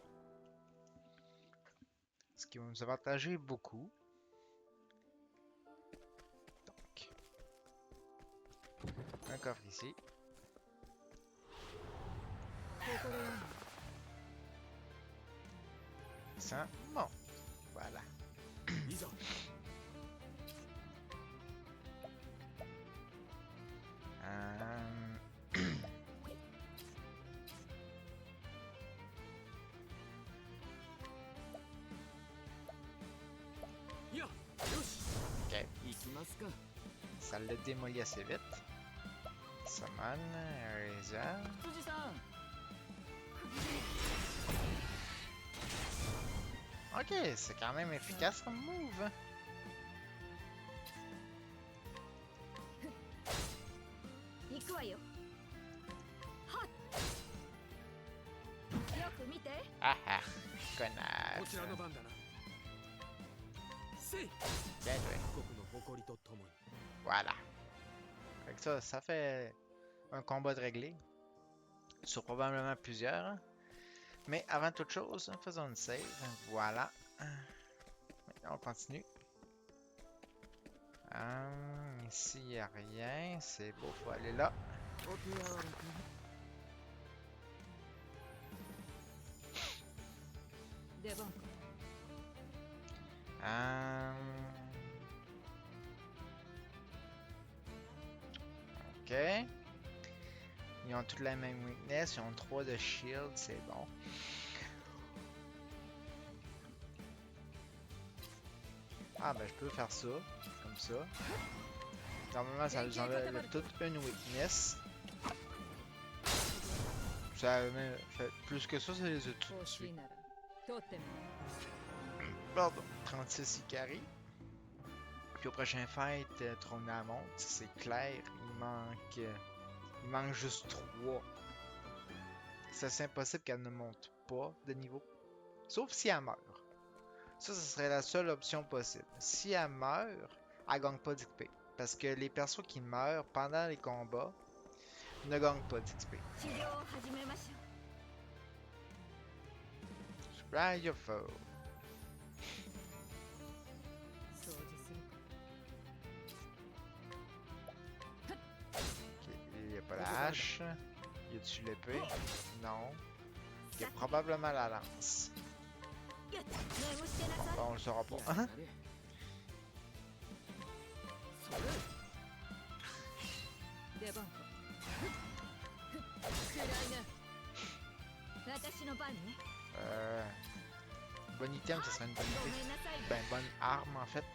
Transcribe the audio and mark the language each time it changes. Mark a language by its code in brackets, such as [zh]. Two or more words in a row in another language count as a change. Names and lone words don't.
[fr] Ce qui va nous avantager beaucoup. Donc, un coffre ici. Ça, bon, voilà. [ja] いざ いやよし [fr] Ok, [ja] 行きますか。 [fr] ça l'a démoli assez vite. [en] Summon, Eraser. [ja] 辻さん。 [fr] Ok, c'est quand même efficace comme move. [ja] 行くわよ。はっ。よく見て。 [fr] Ah ah, [ja] こ [fr] connasse. [ja] ちらの番だなせい [fr] Bien joué. [ja] 国の誇りとともに [fr] Voilà. Avec ça, ça fait un combat de réglé. Sur probablement plusieurs. Hein. Mais avant toute chose, faisons une save. Voilà. Maintenant, on continue. Ici, il n'y a rien. C'est beau, faut aller là. [ja] お手柔らかに。出番。 [fr] Ok. Ils ont toutes la même weakness. Ils ont 3 de shield. C'est bon. Ah, ben je peux faire ça. Comme ça. Normalement, ça nous enlève toute une weakness. Ça a même fait plus que ça les a tout [ja] 欲し [fr] tués. [ja] いなら取ってみ [fr] Pardon, 36 Ikari. Puis au prochain fight, Trona monte, c'est clair, il manque juste 3. C'est impossible qu'elle ne monte pas de niveau. Sauf si elle meurt. Ça, ce serait la seule option possible. Si elle meurt, elle gagne pas d'XP. Parce que les persos qui meurent pendant les combats ne gagnent pas d'XP. [ja] 治療を始めましょう。 [en] Surprise your foe. [ja] 掃除するか。 [fr] Ok, il n'y a pas la hache. Y a-tu l'épée? Non. Ok, probablement la lance. [ja] やっ念をしてなさい [fr] Bon, on le saura pas. [ja] やれやれそれ出番か暗いな私の番ね [fr] Bon item, ça serait une bonne [ja] ご [fr] idée. [ja] めんなさい [fr] Ben, bonne arme en fait.